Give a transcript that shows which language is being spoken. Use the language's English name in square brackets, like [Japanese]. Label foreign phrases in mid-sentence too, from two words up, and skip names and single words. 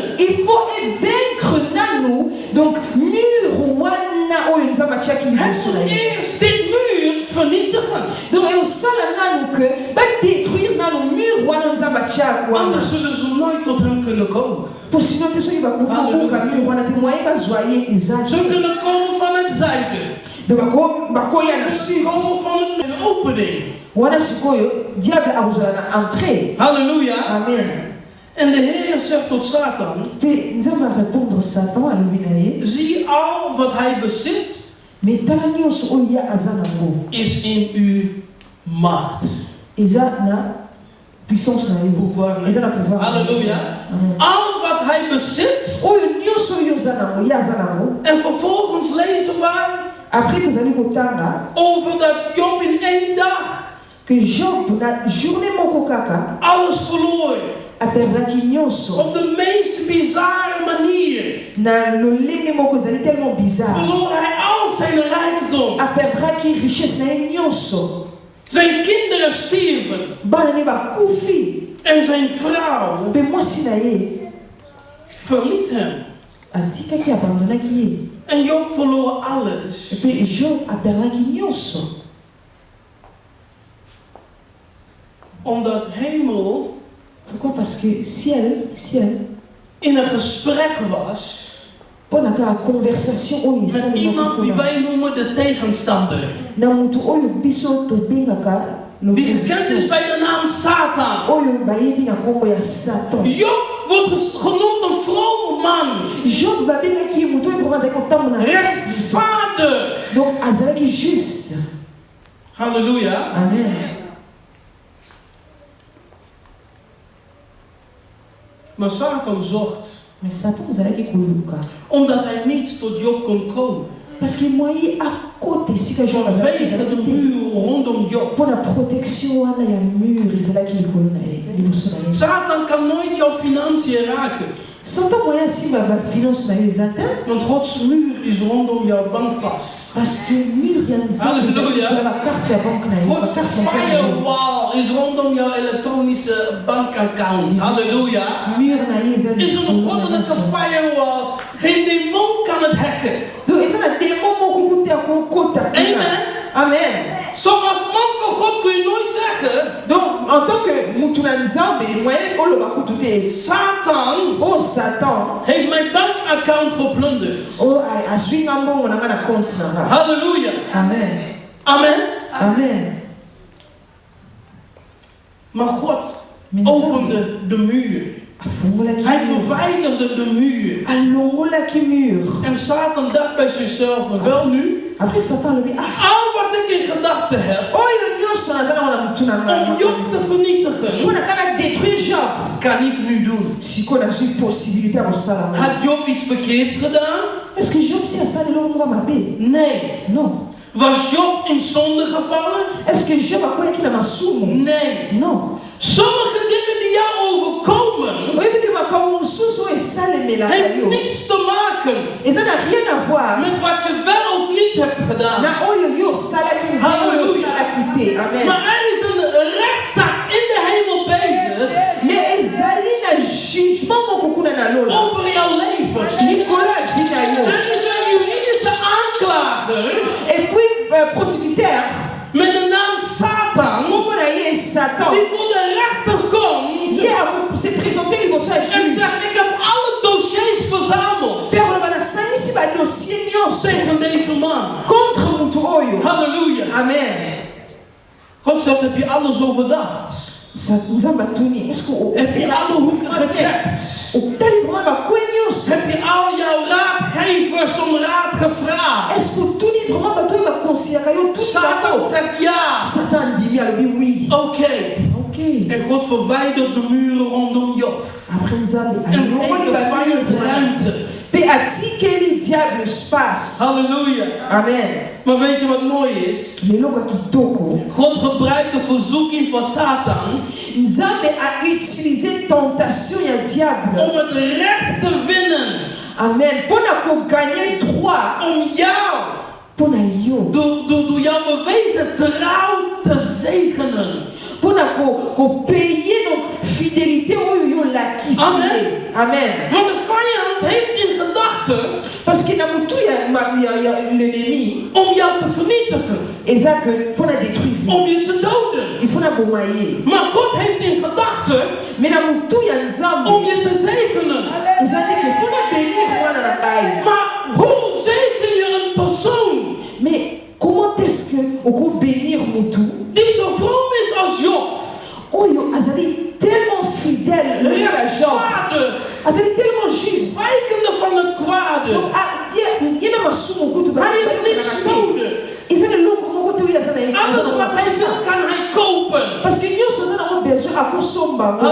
[French] il faut vaincre [Lingala] nanu donc mur wana oyo nzambe atiaki [Dutch] Hij [Lingala] liboso na [Dutch] moet [Lingala] ye [Dutch] eerst dit muur vernietigen. [Lingala] donc ekosala nanu ke badétruire nanu mur wana nzambe atiaki wana [Dutch] Anders zullen ze nooit tot hem kunnen komen. [Lingala] po sino te soki bakokoka mur wana te moye bazwa ye eza [Dutch] Ze kunnen komen van het zuiden. [Lingala] donc bakoya na sud [Dutch] Komen van een opening. [Lingala] wana sikoyo diable akozala na entrée [Dutch] Halleluja. [Lingala] amen [Dutch] En de Heer zegt tot Satan: [Lingala] mpe nzambe arépondre satan alobi na ye [Dutch] zie al wat hij bezit [Lingala] me tala nyonso oyo ye aza nango [Dutch] is in uw macht. [Lingala] eza na puissance na yo [Dutch] Pouvoir. [Lingala] eza na pouvoir [Dutch] Halleluja. [Lingala] amen [Dutch] Al wat hij bezit. [Lingala] oyo nyonso oyo oza nango ye aza nango. [Dutch] En vervolgens lezen wij [Lingala] Après tozali kotanga [Dutch] over dat Job in 1 dag [Lingala] que Job na journée moko kaka [Dutch] alles verloor. [Lingala] aperdaki nyonso [Dutch] Op de meest bizarre manier [Lingala] na lolenge moko ezali [French] tellement bizarre. [Dutch] verloor hij al zijn rijkdom. [Lingala] Aperdaki richesse na ye nyonso. [Dutch] Zijn kinderen stierven. [Lingala] Bana ne bakufi [Dutch] En zijn vrouw [Lingala] mpe mwasi na ye [Dutch] verliet hem. [Lingala] atikaki abandonaki ye. [Dutch] En Job verloor alles. [Lingala] Mpe Job aperdaki nyonso. [Dutch] Omdat hemel [French] Pourquoi? Parce que ciel [Dutch] in een gesprek was [Lingala] mpo na kaka conversation oyo [Dutch] met [Lingala] esalemaki [Dutch] iemand die [Lingala] mpona [Dutch] wij noemen de tegenstander. [Lingala] na motu oyo biso tobengaka [Dutch] Die gekend is bij de naam Satan. [Lingala] oyo bayebi na nkombo ya Satan. [Dutch] Job wordt genoemd een vrome man. [Lingala] Job babengaki ye motu oyo vraimen azalaki kotambola na [Dutch] Rechtvaardig. [Lingala] donc azalaki juste. [Dutch] Halleluja. [Lingala] Amen. [Dutch] Maar Satan zocht. [Lingala] Mais Satan azalaki koluka [Dutch] Omdat hij niet tot Job kon komen. [French] parce que [Lingala] moye akota esika Job azalaki [Dutch] Vanwege de [Lingala] ezalaki te [Dutch] muur rondom Job. [Lingala] mpo na protection wana ya mur ezalaki likolo na ye liboso na ye. [Dutch] Satan kan nooit jouw financiën raken. [Lingala] Satan moye asimba bafinance na yo eza te [Dutch] Want Gods muur is rondom jouw bankpas. [French] parce que [Lingala] mur ya nzambe [Dutch] Halleluja. [Lingala] ezalaki na bakarte ya banke na ye [Dutch] Gods [Lingala] bakarte ya banke na ye. [Dutch] firewall is rondom jouw elektronische bankaccount. Halleluja. [Lingala] Mur na ye eza [Dutch] Is een [Lingala] likolo na [Dutch] goddelijke [Lingala] nyonso. [Dutch] firewall. Geen demon kan het hacken. [Lingala] donc eza na demo moko kuta ya kokota [Dutch] Amen. [Lingala] amen. [Dutch] Zoals man van God kun je nooit zeggen. [Lingala] donc [French] en tant que [Lingala] mutu na nzambe moye oloba kutu te [Dutch] Satan [Lingala] o Satan [Dutch] heeft mijn bankaccount geplunderd. [Lingala] o azwinga mbongo na nga na compte na nga. [Dutch] Halleluja. [Lingala] Amen. Amen. Amen. [Dutch] Maar God opende de muur. [Lingala] Afungolaki [Dutch] Hij [Lingala] mur. [Dutch] verwijderde de muur. [Lingala] Alongolaki mur. [Dutch] En Satan dacht bij zichzelf, wel nu, [Lingala] Après Satan alobi [Dutch] al wat ik in gedachten heb, [Lingala] oyo nyonso naza nango na mutu na [Dutch] om [Lingala] ngai [Dutch] Job te vernietigen, [Lingala] mpona kaka détruire Job [Dutch] kan ik nu doen. [Lingala] sikoyo nazwi possibilité ya kosala ngo. [Dutch] Had Job iets verkeerds gedaan? [French] est-ce que [Lingala] Job si asali eloko moko mabe? [Dutch] Nee. [French] Non. [Dutch] Was Job in zonde gevallen? [French] est-ce que [Lingala] Job akweyaki na masumu? [Dutch] Nee. [French] Non. [Dutch] Sommige dingen die jou overkomen, [Lingala] oyebiki makambo mosusu oyo esalemelaka [Dutch] heeft [Lingala] yo [Dutch] niets te maken [Lingala] eza na [French] rien à voir [Dutch] met wat je wel of niet hebt gedaan. [Lingala] na oyo yo osalaki nde oyo osalaki te. [Dutch] Amen. Maar er is een rechtszaak in de hemel bezig [Lingala] mais ezali na jugement moko kuna na lola [Dutch] over jouw leven. [Lingala] likolo ya vi na yo. [Dutch] Er is een juridische aanklager [French] et puis prosécuteur [Dutch] met de naam Satan [Lingala] nkombo na ye Satan [Dutch] die voor de rechter komt [Lingala] ye [French] se présente [Lingala] liboso ya [Dutch] en [Lingala] juge [Dutch] zegt: ik heb alle dossiers verzameld [Lingala] mpe akoloba nasangisi badossier nyonso [Dutch] tegen deze man. [Lingala] contre motu oyo. [Dutch] Halleluja. [Lingala] Amen. [Dutch] God zegt: heb je alles overdacht? [Lingala] nzambe atuni [Dutch] Heb je alle hoeken gecheckt? [Lingala] otali vraimen bakwe nyonso. [Dutch] Heb je al jouw raadgevers om raad gevraagd? [French] est-ce que [Lingala] otuni vraimen bato oyo bakonseyaka yo tuti [Dutch] Satan [Lingala] bango? [Dutch] zegt ja. [Lingala] Satan andimi alobi oui. [Dutch] Oké. [Lingala] ok. [Dutch] En God verwijdert de muren rondom Job. [Lingala] après nzambe [Dutch] En [Lingala] alongoli [Dutch] geeft de [Lingala] bamur [Dutch] vijand ruimte. [Lingala] mpe atikeli diable space. [Dutch] Halleluja. [Lingala] Amen. [Dutch] Maar weet je wat mooi is? [Lingala] leloko ya kitoko [Dutch] God gebruikt de verzoeking van Satan [Lingala] nzambe autilize tentation ya diable [Dutch] om het recht te winnen. [Lingala] amen mpona koganye droit [Dutch] Om jou, [Lingala] mpona yo [Dutch] door jouw bewezen trouw te zegenen. [Lingala] mpona kopeye [French] donc fidélité [Lingala] oyo yo lakisi [Dutch] Amen. [Lingala] ye. Amen. [Dutch] Want de vijand heeft in gedachten [French] parce que [Lingala] na motu ya l'ennemi [Dutch] om jou te vernietigen. [Lingala] eza ke mpona détruire [Dutch] Om je te doden. [French] il faut [Lingala] na boma ye [Dutch] Maar God heeft in gedachten [Lingala] mais na motu ya nzambe [Dutch] om je te zegenen. [Lingala] eza ndeke mpona bénir mwana na ngai. [Dutch] Maar hoe zegen je een persoon [French] mais comment est-ce que [Lingala] okobénir motu [Dutch] die zo vroom is als Job? [Lingala] oyo azali [French] tellement fidèle [Lingala] lokola Job [Dutch] Rechtvaardig. [Lingala] azali [French] tellement juste [Dutch] Wijkende van het kwade. [Lingala] donc ye na masumu kutu [Dutch] Hij heeft niks nodig. [Lingala] eza eloko moko te oyo aza na ye [Dutch] Alles wat hij wil kan hij kopen. [French] parce que [Lingala] nyonso aza nango besoin akosomba yango deja.